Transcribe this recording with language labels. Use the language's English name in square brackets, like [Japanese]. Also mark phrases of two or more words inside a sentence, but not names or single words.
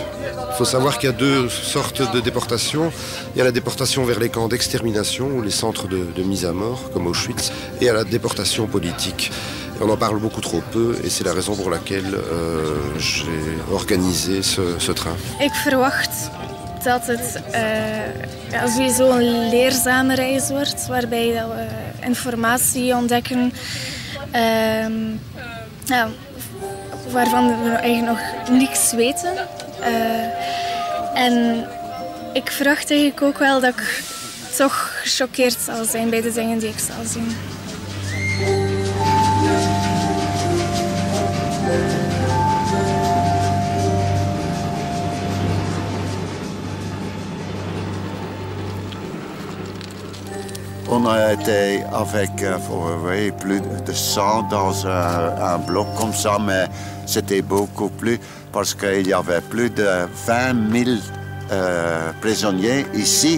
[French] Il faut savoir qu'il y a 2 sortes de déportations. Il y a la déportation vers les camps d'extermination ou les centres de mise à mort, comme Auschwitz, et il y a la déportation politique. On en parle beaucoup trop peu et c'est la raison pour laquelle j'ai organisé ce train. [Dutch] Ik verwacht dat het sowieso een leerzame reis wordt, waarbij dat we informatie ontdekken waarvan we eigenlijk nog niks weten. En ik verwacht eigenlijk ook wel dat ik toch gechoqueerd zal zijn bij de dingen die ik zal zien. [French] On a été avec plus de 100 dans un bloc comme ça, mais c'était beaucoup plus parce qu'il y avait plus de 20 000 prisonniers ici.